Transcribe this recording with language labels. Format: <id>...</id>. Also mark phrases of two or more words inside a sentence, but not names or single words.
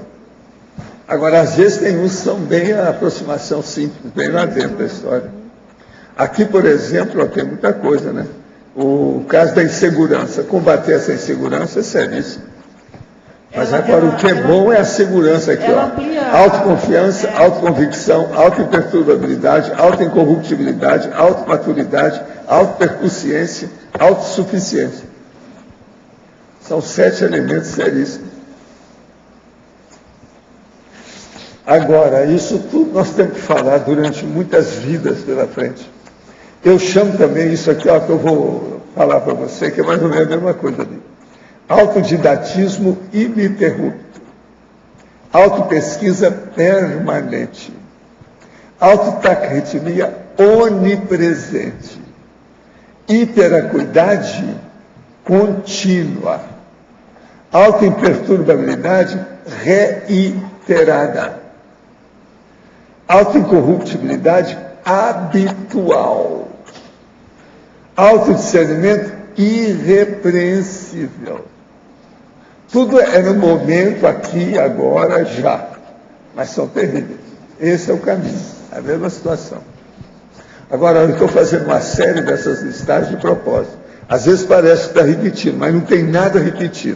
<pt>Agora, às vezes tem uns que são bem a aproximação simples, bem lá dentro da história. Aqui, por exemplo, tem muita coisa, né? O caso da insegurança, combater essa insegurança é seríssimo. Mas agora o que é bom é a segurança aqui, ó. Autoconfiança, autoconvicção, autoimperturbabilidade, autoincorruptibilidade, automaturidade, autopercussiência, autossuficiência. São 7 elementos seríssimos. Agora, isso tudo nós temos que falar durante muitas vidas pela frente. Eu chamo também isso aqui, ó, que eu vou falar para você, que é mais ou menos a mesma coisa ali. Autodidatismo ininterrupto, autopesquisa permanente, autotacritmia onipresente, hiperacuidade contínua, autoimperturbabilidade reiterada, autoincorruptibilidade habitual, autodiscernimento irrepreensível. Tudo é no momento, aqui, agora, já. Mas são terríveis. Esse é o caminho, a mesma situação. Agora, eu estou fazendo uma série dessas listagens de propósito. Às vezes parece que está repetindo, mas não tem nada repetido.</pt>